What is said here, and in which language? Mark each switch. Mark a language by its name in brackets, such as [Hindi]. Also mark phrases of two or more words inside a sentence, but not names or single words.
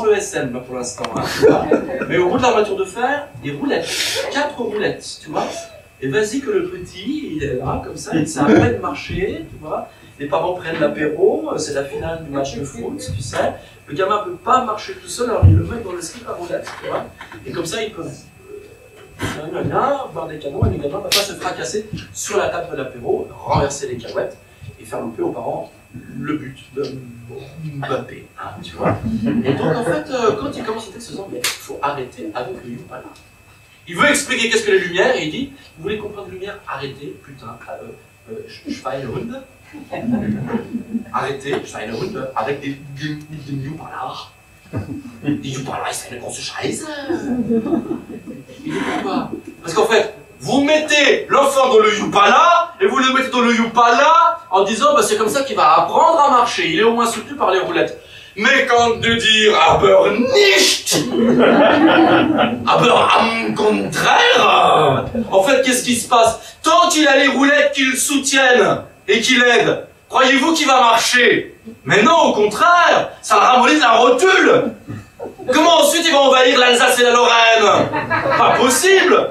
[French] le SM là, pour l'instant, hein, mais au bout de l'armature de fer, des roulettes, 4 roulettes, tu vois, et vas-y que le petit, il est là, comme ça, il sait à peine marcher, tu vois, les parents prennent l'apéro, c'est la finale du match de foot, tu sais, le gamin ne peut pas marcher tout seul, alors il le met dans le slip à roulettes, tu vois, et comme ça, il peut boire des canons, et le gamin ne va pas se fracasser sur la table de l'apéro, renverser les cahuètes, et faire louper aux parents le but de Mbappé, hein, tu vois. Et donc, en fait, quand il commence le texte, il se dit, mais il faut arrêter avec le Yupala. Il veut expliquer qu'est-ce que les lumières, et il dit, vous voulez comprendre les lumières, arrêtez, putain, Schweinehund. Arrêtez, Schweinehund, avec des Yupala. [German] Die Yupala ist eine große Scheiße. [French] Il dit pourquoi? Parce qu'en fait, vous mettez l'enfant dans le Yupala, et vous le mettez dans le Yupala en disant, bah, c'est comme ça qu'il va apprendre à marcher. Il est au moins soutenu par les roulettes. Mais quand de dire [German] aber nicht, aber am [French] contraire, en fait, qu'est-ce qui se passe? Tant qu'il a les roulettes qui le soutiennent et qui l'aident, croyez-vous qu'il va marcher? Mais non, au contraire, ça ramollit la rotule. Comment ensuite il va envahir l'Alsace et la Lorraine? Pas possible.